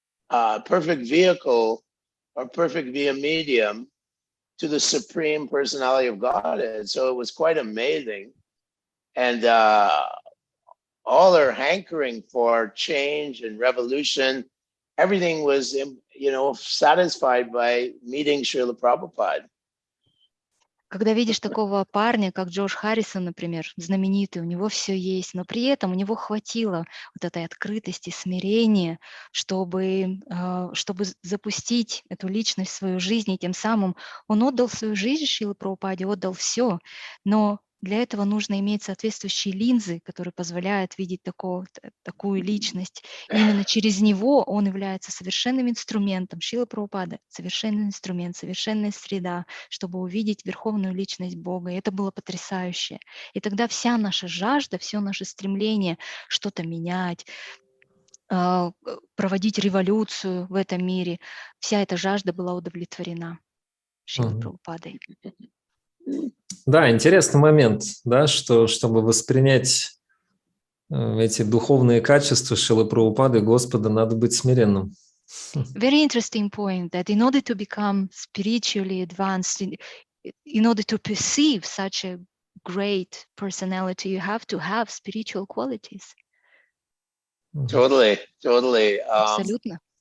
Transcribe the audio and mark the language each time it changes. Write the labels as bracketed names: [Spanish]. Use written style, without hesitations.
[English] Perfect vehicle or perfect via medium to the supreme personality of God. And so it was quite amazing. And all their hankering for change and revolution, everything was, satisfied by meeting Srila Prabhupada. [Russian] Когда видишь такого парня, как Джордж Харрисон, например, знаменитый, у него все есть, но при этом у него хватило вот этой открытости, смирения, чтобы запустить эту личность в свою жизнь, и тем самым он отдал свою жизнь Шриле Прабхупаде, отдал все, но для этого нужно иметь соответствующие линзы, которые позволяют видеть такую личность. И именно через него он является совершенным инструментом. Шрила Прабхупада — совершенный инструмент, совершенная среда, чтобы увидеть верховную личность Бога. И это было потрясающе. И тогда вся наша жажда, все наше стремление что-то менять, проводить революцию в этом мире, вся эта жажда была удовлетворена Шрилой Прабхупадой. Да, интересный момент, да, что чтобы воспринять эти духовные качества Шрилы Прабхупады, Господа, надо быть смиренным. [English] Very interesting point that in order to become spiritually advanced, in order to perceive such a great personality, you have to have spiritual qualities. Totally. [Russian] Абсолютно.